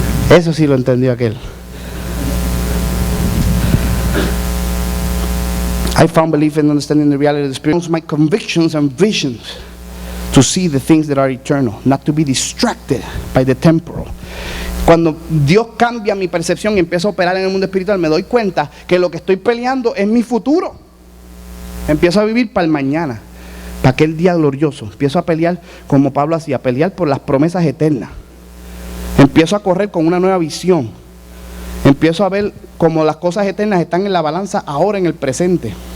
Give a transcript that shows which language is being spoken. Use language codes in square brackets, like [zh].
[es] Eso sí lo entendió aquel. [en] I found belief in understanding the reality of the Spirit. My convictions and visions to see the things that are eternal, not to be distracted by the temporal. [es] Cuando Dios cambia mi percepción y empiezo a operar en el mundo espiritual, me doy cuenta que lo que estoy peleando es mi futuro. Empiezo a vivir para el mañana, para aquel día glorioso. Empiezo a pelear como Pablo hacía, pelear por las promesas eternas. Empiezo a correr con una nueva visión. Empiezo a ver cómo las cosas eternas están en la balanza ahora en el presente.